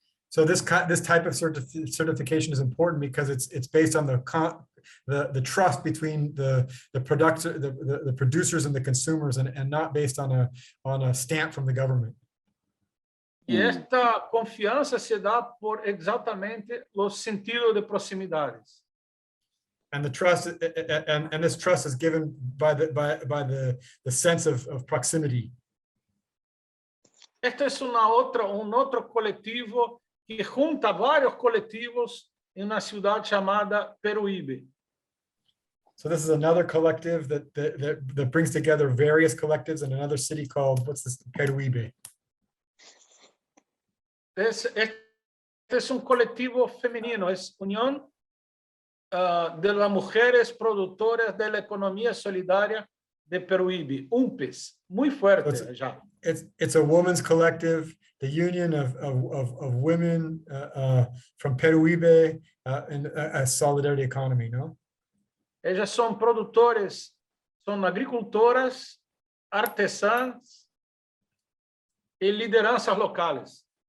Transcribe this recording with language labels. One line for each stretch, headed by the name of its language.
English: So this type of certification is important because it's based on the trust between the producers and the consumers, and not based on a stamp from the government.
Spanish: Y esta confianza se da por exactamente los sentidos de proximidades.
English: And the trust and this trust is given by the sense of proximity.
Spanish: Este es un otro colectivo que junta varios colectivos en una ciudad llamada Peruíbe.
English: So this is another collective that brings together various collectives in another city called, what's this, Peruíbe.
Spanish: Este es un colectivo femenino, es Unión de las Mujeres Productoras de la Economía Solidaria de Peruíbe, UMPES, muy fuerte ya.
English: It's a women's collective, the union of women from Peruíbe in a solidarity economy, no?
Spanish: Ellas son productores, son agricultoras, artesanas y lideranzas locales.